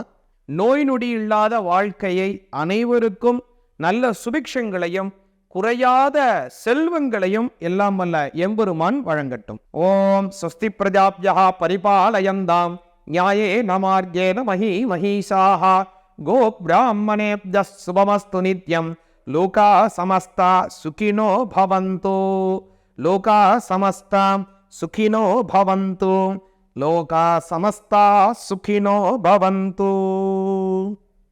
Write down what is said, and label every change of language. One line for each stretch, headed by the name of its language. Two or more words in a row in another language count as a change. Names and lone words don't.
Tamil: நோய் நொடி இல்லாத வாழ்க்கையை, அனைவருக்கும் நல்ல சுபிக்ஷங்களையும் குறையாத செல்வங்களையும் எல்லாம் வல்ல எம்பெருமான் வழங்கட்டும்.
Sanskrit: ओम् स्वस्ति प्रजाभ्यः परिपालयन्तां न्यायेन मार्गेण महीं महीशाः गोब्राह्मणेभ्यः शुभमस्तु नित्यम्. लोकाः समस्ताः सुखिनो भवन्तु. लोकाः समस्ताः सुखिनो भवन्तु. लोकाः समस्ताः सुखिनो भवन्तु.